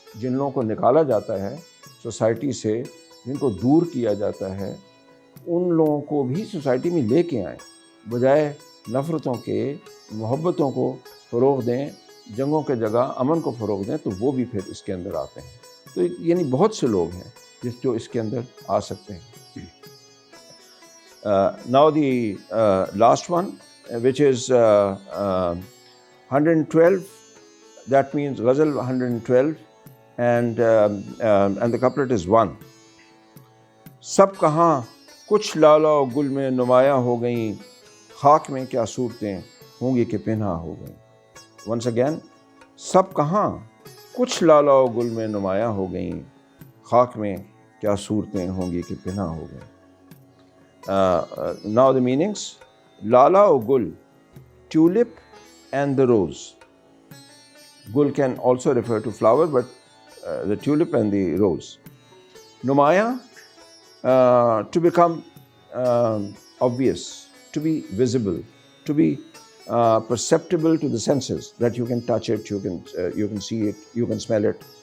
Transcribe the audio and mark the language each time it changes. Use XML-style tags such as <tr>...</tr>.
<hi>जिन लोगों को निकाला जाता है सोसाइटी से, जिनको दूर किया जाता है, उन लोगों को भी सोसाइटी में लेके आएँ, बजाय नफ़रतों के, मोहब्बतों को फ़रोग़ दें, जंगों के जगह अमन को फ़रोग़ दें, तो वो भी फिर इसके अंदर आते हैं। तो यानी बहुत से लोग हैं जो इसके अंदर आ सकते हैं।</hi> <en>Now the last one, which is 112, that means Ghazal 112, and the couplet is 1.</en> <hi>सब कहाँ कुछ लाला और गुल में नुमाया हो गई, खाक में क्या सूरतें होंगी कि पिन्हा हो गई।</hi> <en>Once again,</en> <hi>सब कहाँ कुछ लाला और गुल में नुमाया हो गई, खाक में क्या सूरतें होंगी कि पिन्हा हो गई।</hi> <en>Now the meanings: Lala or Gul, tulip and the rose. Gul can also refer to flower, but the tulip and the rose. Numaya, to become obvious, to be visible, to be perceptible to the senses, that you can touch it, you can see it, you can smell it.</en>